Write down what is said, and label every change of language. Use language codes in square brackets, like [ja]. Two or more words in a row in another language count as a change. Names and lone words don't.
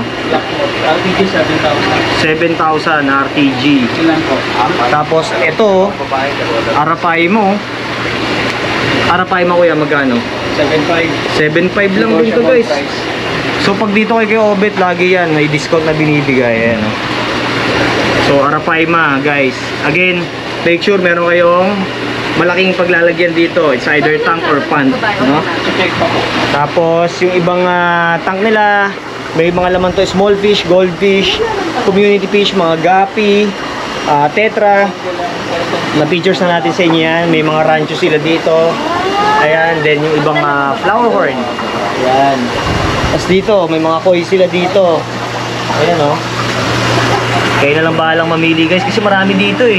[tl] RTG 7,000. 7,000 RTG. Ilan po? Tapos ito, Arapay mo. Arapay mo kuya, magkano? 7,500. 7.5 lang din to guys. So pag dito kay Kuya Obet, lagi yan, may discount na binibigay. Ayan, no? So Arapaima guys. Again, [en] make sure [tl] meron kayong malaking paglalagyan dito. [en] It's either tank or pond, no? [tl] Check pa po. Tapos yung ibang tank nila, may mga laman to, [en] small fish, goldfish, community fish, [tl] mga gapi, tetra. Na pictures na natin sa inyo yan. May mga rancho sila dito. Ayan, then yung ibang flower horn. Ayan. Tapos dito, may mga koi sila dito. Ayan o. Kayo na lang bahalang mamili guys kasi marami dito eh.